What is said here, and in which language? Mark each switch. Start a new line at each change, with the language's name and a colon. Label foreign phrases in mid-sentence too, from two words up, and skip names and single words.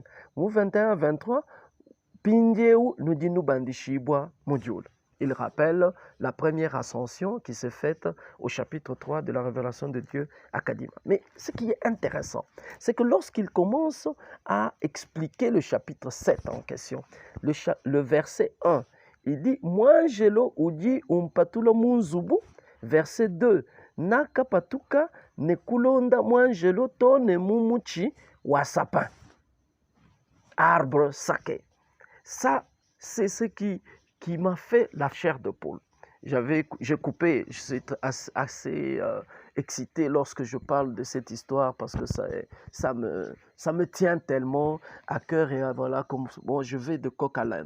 French: Mou 21 à 23,
Luba-Lulua: Pinjeu Nudinu Bandishibwa Mudiulu.
French: Il rappelle la première ascension qui s'est faite au chapitre 3 de la révélation de Dieu à Kadima. Mais ce qui est intéressant, c'est que lorsqu'il commence à expliquer le chapitre 7 en question, le verset 1, il dit «
Luba-Lulua: Mwangelo udi umpatulo munzubu
French: » verset 2, «
Luba-Lulua: Naka patuka ne kulonda mwangelo to ne mumuchi wa sapin
French: » arbre sacré. Ça, c'est ce qui m'a fait la chair de poule. J'ai coupé, je suis assez excité lorsque je parle de cette histoire parce que ça me tient tellement à cœur et voilà, bon, je vais de coq à l'âne.